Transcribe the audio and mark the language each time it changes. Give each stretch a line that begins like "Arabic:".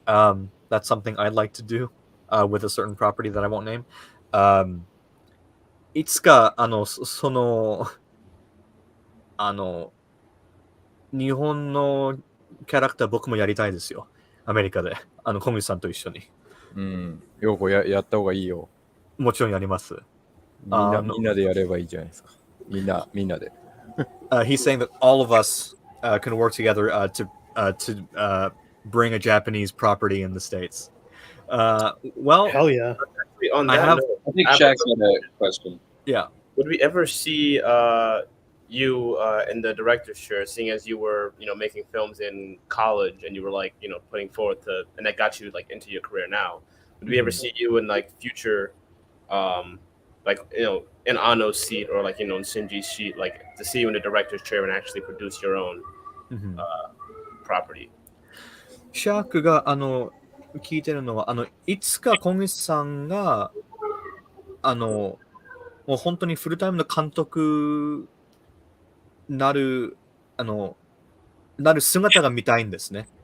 English: That's something I'd like to do with a certain property that I won't name.
Japanese: いつか日本のキャラクター僕もやりたいですよ、アメリカで小口さんと一緒に。ようやった方がいいよ。もちろんやります。みんなでやればいいじゃないですか。みんなで。
English: He's saying that all of us can work together to bring a Japanese property in the States. Well, hell yeah. On that note, I think Shaq's got a question. Yeah. Would we ever see you in the director's chair, seeing as you were, making films in college and you were like, putting forth and that got you like into your career now? Would we ever see you in like future, like, in Ano's seat or like, in Shinji's seat, like to see you in the director's chair and actually produce your own property?
Japanese: シャークが聞いてるのはいつか小口さんがもう本当にフルタイムの監督なる姿が見たいんですね。